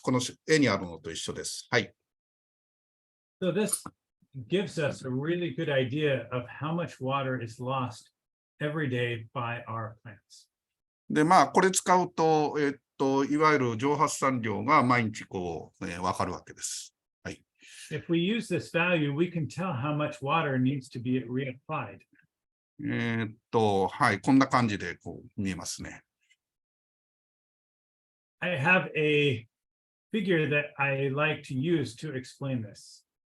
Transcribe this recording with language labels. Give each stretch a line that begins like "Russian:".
Japanese: この絵にあるのと一緒です。はい。
English: So this gives us a really good idea of how much water is lost every day by our plants.
Japanese: で、まあ、これ使うと、いわゆる蒸発散量が毎日わかるわけです。はい。
English: If we use this value, we can tell how much water needs to be reapplied.
Japanese: はい、こんな感じで見えますね。
English: I have a figure that I like to use to explain this.